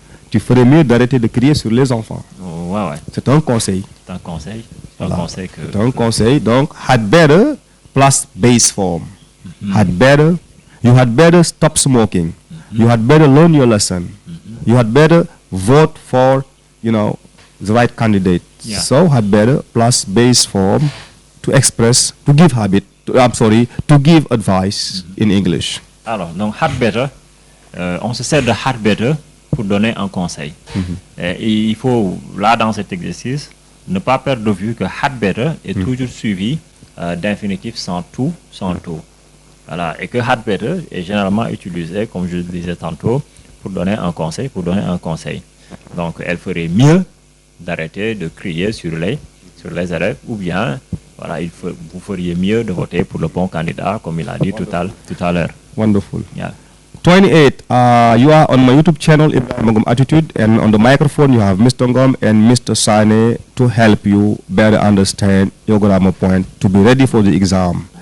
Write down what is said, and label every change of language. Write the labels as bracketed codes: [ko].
[fr] Tu ferais mieux d'arrêter de crier sur les enfants. Oh, ouais. C'est un conseil. C'est un conseil. Voilà. Un conseil que. C'est un conseil. [en] Donc, had better plus base form. Had better. You had better stop smoking. You had better learn your lesson. You had better vote for, the right candidate. Yeah. So, had better plus base form to express, to give to give advice in English. [fr] Alors, donc, had better, on se sert de had better pour donner un conseil. Et il faut, là, dans cet exercice, ne pas perdre de vue que had better est toujours suivi d'infinitif sans tout. Voilà, et que had better est généralement utilisé, comme je le disais tantôt, pour donner un conseil. Donc, elle ferait mieux d'arrêter de crier sur les élèves, ou bien, voilà, vous feriez mieux de voter pour le bon candidat, comme il a dit tout à l'heure. [en] Wonderful. Yeah. 28. You are on my YouTube channel, Ibrahima NGOM Attitude, and on the microphone you have Mr NGOM and Mr SANE to help you better understand your grammar point to be ready for the exam.